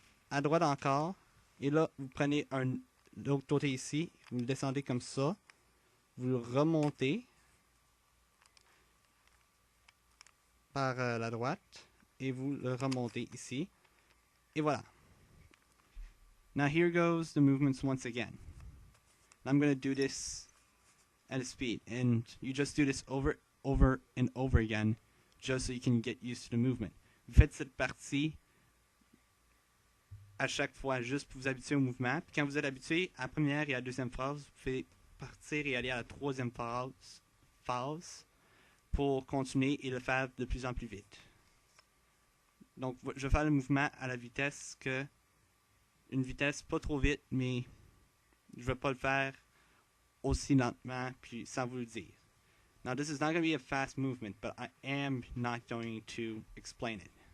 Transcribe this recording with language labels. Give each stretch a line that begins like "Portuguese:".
French: À droite encore. Et là, vous prenez l'autre côté ici. Vous le descendez comme ça. Vous le remontez par la droite. Et vous le remontez ici. Et voilà.
English: Now here goes the movements once again. I'm going to do this at a speed, and you just do this over and over again, just so you can get used to the movement.
French: Vous faites cette partie à chaque fois, juste pour vous habituer au mouvement. Puis quand vous êtes habitué à la première et à la deuxième phrase, vous pouvez partir et aller à la troisième phase pour continuer et le faire de plus en plus vite. Donc, je vais faire le mouvement à la vitesse une vitesse pas trop vite, mais je vais pas le faire aussi lentement puis sans vous le dire.
English: Now this is not going to be a fast movement, but I am not going to explain it.